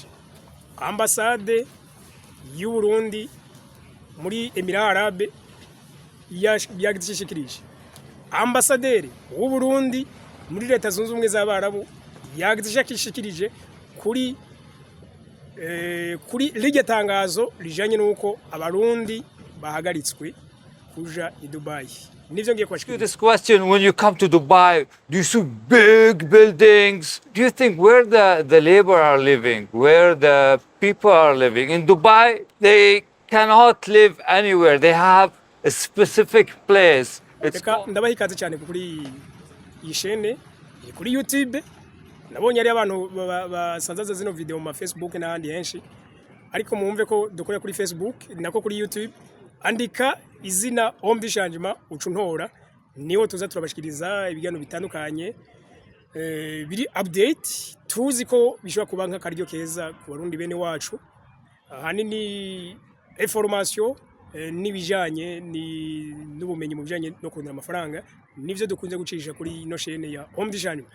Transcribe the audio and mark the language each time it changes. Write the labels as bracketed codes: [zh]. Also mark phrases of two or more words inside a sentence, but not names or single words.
[rn] Ambassade y'u Burundi muri Emirats Arabes yagishikirije. Ambassadeur w'u Burundi muri Leta Zunze Ubumwe z'Abarabu yagishikirije kuri rirya tangazo rijanye nuko abarundi bahagaritswe kuja i Dubai. [en] This question, when you come to Dubai, do you see big buildings? Do you think where the labor are living, where the people are living? In Dubai, they cannot live anywhere. They have a specific place. [rn] Ndabaha ikaze cyane kuri iyi chaîne, kuri YouTube. Nabonye ari abantu basanzaza zino video mu Facebook n'ahandi henshi. Ariko muumve ko dukorera kuri Facebook nako kuri YouTube. Andika izina Homme du Changement ucuntora niho tuza turabashikiriza ibigano bitandukanye biri update tuzi ko bishobora kuba nka karyo keza ku barundi bene wacu hanini information nibijanye n'ubumenyi mu bijanye no kurondera amafaranga nivyo dukunze gucisha kuri ino chaîne ya Homme du Changement.